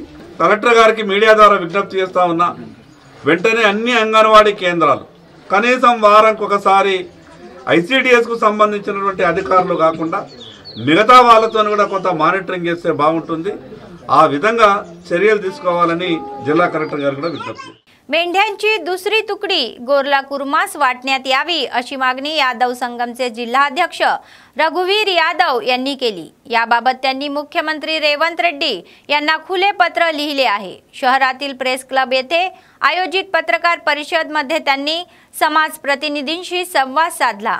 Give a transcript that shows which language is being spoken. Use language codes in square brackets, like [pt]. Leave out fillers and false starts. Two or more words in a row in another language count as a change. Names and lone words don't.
[te] కలెక్టర్ గారికి మీడియా ద్వారా విజ్ఞప్తి చేస్తా ఉన్నా, వెంటనే అన్ని అంగన్వాడీ కేంద్రాలు కనీసం వారానికి ఒకసారి ICDS కు సంబంధించినటువంటి అధికారులు కాకుండా మిగతా వాళ్ళతో కూడా కొంత మానిటరింగ్ చేస్తే బాగుంటుంది। ఆ विधंगा చర్యలు తీసుకోవాలని జిల్లా కలెక్టర్ గారు కూడా విజ్ఞప్తి। [mr] मेंढ्यांची दुसरी तुकडी गोरला कुर्मास वाटण्यात यावी अशी मागणी यादव संगमचे जिल्हाध्यक्ष रघुवीर यादव यांनी केली। याबाबत त्यांनी मुख्यमंत्री रेवंत रेड्डी यांना खुले पत्र लिहिले आहे। शहरातील प्रेस क्लब येथे आयोजित पत्रकार परिषद मध्ये त्यांनी समाज प्रतिनिधींशी संवाद साधला।